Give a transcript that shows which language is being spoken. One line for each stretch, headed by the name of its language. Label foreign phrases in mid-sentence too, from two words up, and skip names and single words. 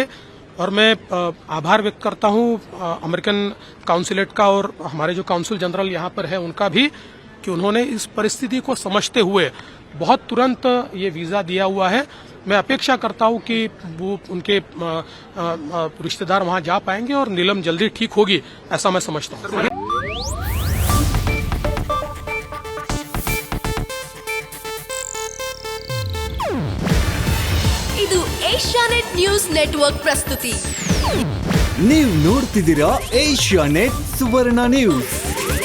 Hindi: और मैं आभार व्यक्त करता हूं
English: American consulate
Hindi: का और हमारे जो
English: council general
Hindi: यहां पर है उनका भी, कि उन्होंने इस परिस्थिति को समझते हुए बहुत तुरंत ये वीजा दिया हुआ है। मैं अपेक्षा करता हूं कि वो उनके रिश्तेदार वहां जा पाएंगे और नीलम जल्दी ठीक होगी, ऐसा मैं समझता हूं।
Kannada: ಇದು ಏಷ್ಯಾನೆಟ್ ನ್ಯೂಸ್ ನೆಟ್ವರ್ಕ್ ಪ್ರಸ್ತುತಿ. ನೀವು ನೋಡ್ತಿದ್ದೀರಾ ಏಷ್ಯಾನೆಟ್ ಸುವರ್ಣ ನ್ಯೂಸ್.